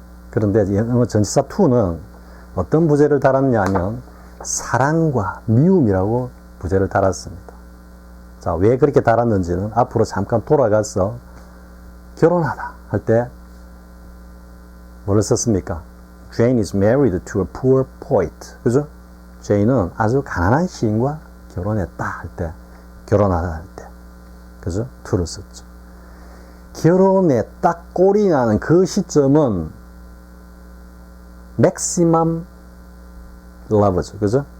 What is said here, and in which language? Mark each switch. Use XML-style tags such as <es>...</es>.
<ko>그런데 전시사2는 어떤 부제를 달았냐면 사랑과 미움이라고 부제를 달았습니다. 자, 왜 그렇게 달았는지는 앞으로 잠깐 돌아가서 결혼하다 할 때 뭐를 썼습니까?</ko> <en>Jane is married to a poor poet.</en> <ko>그죠? 제인은 아주 가난한 시인과 결혼했다 할 때, 결혼하다 할 때. 그죠? to를 썼죠. 결혼에 딱 꼴이 나는 그 시점은</ko> <en>maximum love</en> <ko>죠. 그죠?</ko>